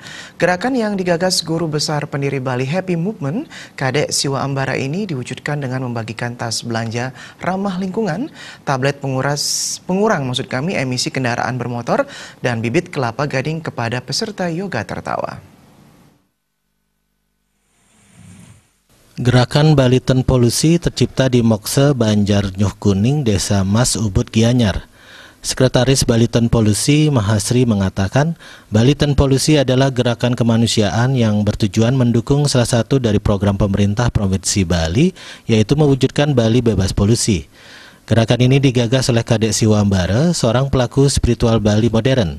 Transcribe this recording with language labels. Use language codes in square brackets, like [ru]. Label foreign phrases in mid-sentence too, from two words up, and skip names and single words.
[id] Gerakan yang digagas Guru Besar pendiri Bali Happy Movement, Kadek Siwa Ambara ini diwujudkan dengan membagikan tas belanja ramah lingkungan, tablet pengurang emisi kendaraan bermotor, dan bibit kelapa gading kepada peserta yoga tertawa. Gerakan Bali Ten Polusi tercipta di Mokse, Banjar Nyuh Kuning, Desa Mas Ubud, Gianyar. Sekretaris Bali Ten Polusi, Mahasri, mengatakan Bali Ten Polusi adalah gerakan kemanusiaan yang bertujuan mendukung salah satu dari program pemerintah Provinsi Bali, yaitu mewujudkan Bali bebas polusi. Gerakan ini digagas oleh Kadek Siwa Ambara, seorang pelaku spiritual Bali modern.